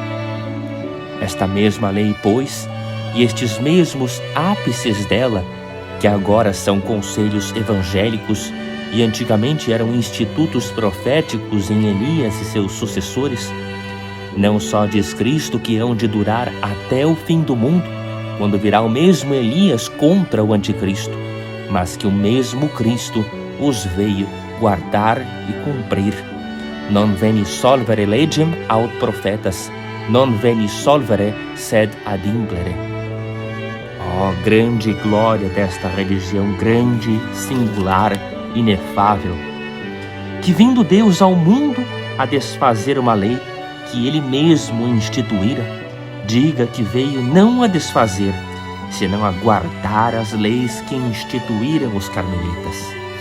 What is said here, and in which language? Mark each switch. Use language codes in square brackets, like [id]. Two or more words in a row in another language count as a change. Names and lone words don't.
[pt] Esta mesma lei, pois, e estes mesmos ápices dela, que agora são conselhos evangélicos e antigamente eram institutos proféticos em Elias e seus sucessores, não só diz Cristo que hão de durar até o fim do mundo, quando virá o mesmo Elias contra o anticristo, mas que o mesmo Cristo os veio guardar e cumprir. [la] Non veni solvere legem aut profetas, non veni solvere sed adimplere. [pt] Oh, grande glória desta religião, grande, singular, inefável, que vindo Deus ao mundo a desfazer uma lei que Ele mesmo instituíra, diga que veio não a desfazer, senão a guardar as leis que instituíram os carmelitas.